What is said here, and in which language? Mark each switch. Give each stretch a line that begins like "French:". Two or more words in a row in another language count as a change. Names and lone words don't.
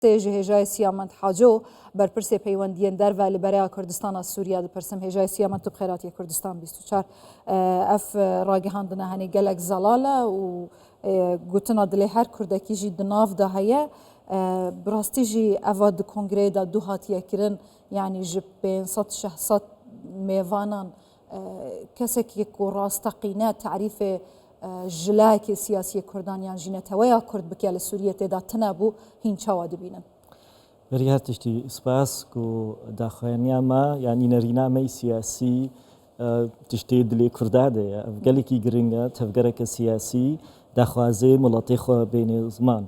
Kurdish: هێژای سیامەند حاجۆ بەرپرسێ پەیوەندیان دەرڤ لە بەرەیا کوردستانە سووریا دەپرسم هێژای سیامەند و بخێراتی کوردستان 24 ئەف ڕاگەهاندنە هەنێ gelek زەڵالە و گوتنا دلێ هەر کوردێکیژی دناودا هەیە براستیژی ئەڤا di کۆنگرێدا دوو هاتیەکردن یعنی ji 500 mêvanan kesekê ku rastaqîne terîfê jilayekê siyasiyê Kurdan yan jî neteweya Kurd bike li Sûriyê têda tune bû hîn çawa dibînin. Berî her tiştî spas ku daxuyaniya me yanî nêrîna me siyasî tiştê dilê Kurda de ye ev gelekî giring e tevgereke siyasî daxwazê miletê xwe bêne ziman.